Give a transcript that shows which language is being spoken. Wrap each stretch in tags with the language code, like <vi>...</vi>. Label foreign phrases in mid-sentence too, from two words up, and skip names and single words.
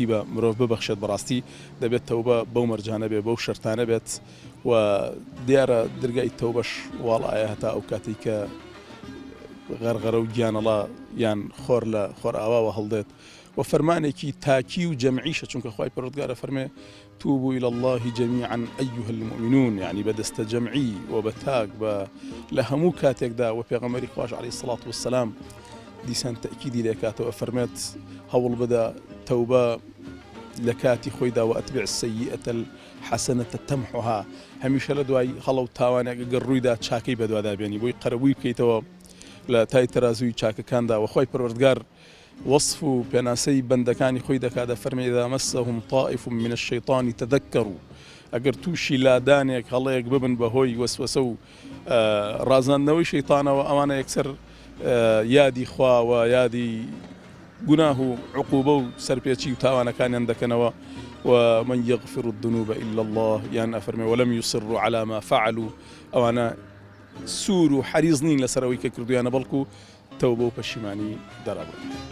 <ckb>بە مرۆڤ ببەخشێت بەڕاستی دەبێت تەوبە بەو مەرجانە بێ بەو شەرتانە بێت و دیارە دەرگای تەوبەش واڵایە هەتا ئەو کاتی کە غەرغەرە و گیانەڵا یان خۆر لە خۆر ئاواوە هەڵدێت و فەرمانێکی تاکی و جەمعیشە چونکە خوای پەروەردگارە فەرمێ</ckb> <ar>توبوا إلى الله جميعا أيها المؤمنون</ar> <ckb>يعني بدست جمعي وبتاك لە هەموو کاتێکدا و پێغەمبەری خوای</ckb> <ar>عەلەیهی السەڵات وەسەلام</ar> <ckb>دیسان تەئکیدی لێکاتەوە فەرمێت هەوڵ بدە تەوبە لە کاتی خۆیدا</ckb> <ar>و ئەتبع السەیئەتە الحەسەنەتە تەمحوها</ar> <ckb>هەمیشە لە دوای هەڵە و تاوانێک ئەگەر ڕوویدا چاکەی بەدوادا بێنی بۆی قەرەبووی بکەیتەوە لە تای تەرازووی چاکەکاندا و خوای پەروەردگار وصف و پێناسەی بەندەکانی خۆی دەکاتە فەرمێ</ckb> <ar>إذا مسهم طائف من الشيطان</ar> <ckb>تذكروا ئەگەر تووشی لادانێک هەڵەیەک ببن بەهۆی وەسوەسە و ڕازاندنەوەی شەیطانەوە ئەوانە یەکسەر یادی خوا و یادی گوناه و عقوبە و سەرپێچی و تاوانەکانیان دەکەنەوە</ckb> <ar>ومن يغفر الذنوب إلا الله</ar> <ckb>یان ئەفەرمێ</ckb> <ar>ولم يصروا على ما فعلوا</ar> <ckb>ئەوانە سوور و حەریز نین لەسەرەوەی کە کردویانە بەڵکو تەوبە و پەشیمانی دەرابڕن.</ckb>